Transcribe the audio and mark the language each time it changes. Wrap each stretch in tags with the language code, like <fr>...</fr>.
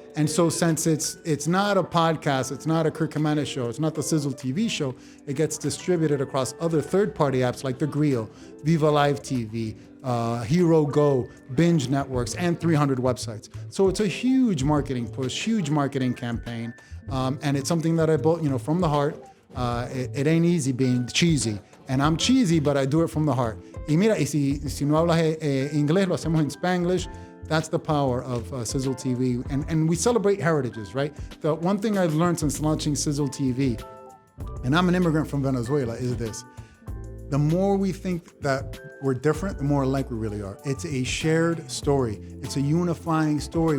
<en>And so since it's not a podcast, it's not a Kirk Jimenez show, it's not the Sizzle TV show, it gets distributed across other third-party apps like The Grill, Viva Live TV, Hero Go, Binge Networks, and 300 websites. So it's a huge marketing push, huge marketing campaign. And it's something that I built, from the heart. It ain't easy being cheesy. And I'm cheesy, but I do it from the heart.</en> <es>Y mira, si no hablas inglés, lo hacemos en Spanglish.</es> <en>That's the power of Sizzle TV. And we celebrate heritages, right? The one thing I've learned since launching Sizzle TV, and I'm an immigrant from Venezuela, is this. The more we think that we're different, the more alike we really are. It's a shared story. It's a unifying story.</en>